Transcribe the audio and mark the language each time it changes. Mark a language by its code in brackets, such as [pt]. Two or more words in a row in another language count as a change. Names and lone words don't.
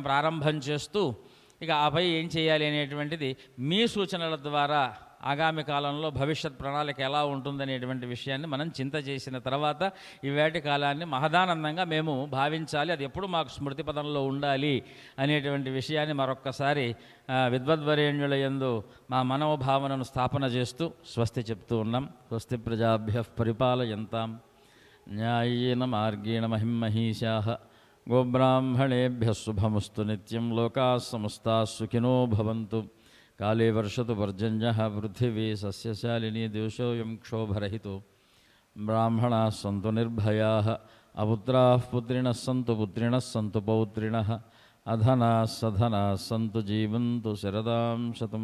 [te] ప్రారంభం చేస్తూ ఇక ఆపై ఏం చేయాలి అనేటువంటిది మీ సూచనల ద్వారా ఆగామి కాలంలో భవిష్యత్ ప్రణాళిక ఎలా ఉంటుందనేటువంటి విషయాన్ని మనం చింత చేసిన తర్వాత ఈవేటి కాలాన్ని మహదానందంగా మేము భావించాలి, అది ఎప్పుడు మాకు స్మృతి పదంలో ఉండాలి అనేటువంటి విషయాన్ని మరొక్కసారి విద్వద్వరేణ్యుల యందు మా మనోభావనను స్థాపన చేస్తూ స్వస్తి చెప్తూ ఉన్నాం. [sa] స్వస్తి ప్రజాభ్య పరిపాలయంతాం న్యాయేన మార్గేణ మహిమహీషాః గోబ్రాహ్మణేభ్యः శుభమస్తు నిత్యం. లోకాः సమస్తాः సుఖినో భవంతు. కాళే వర్షతు పర్జన్యః పృథివీ సస్యశాలినీ దేశోऽयं క్షోభరహితో. బ్రాహ్మణాः సంతు నిర్భయాः అపుత్రాः పుత్రిణः సంతు పుత్రిణः సంతు పౌత్రిణः అధనాः సధనాः సంతు జీవంతు శరదాం శతం.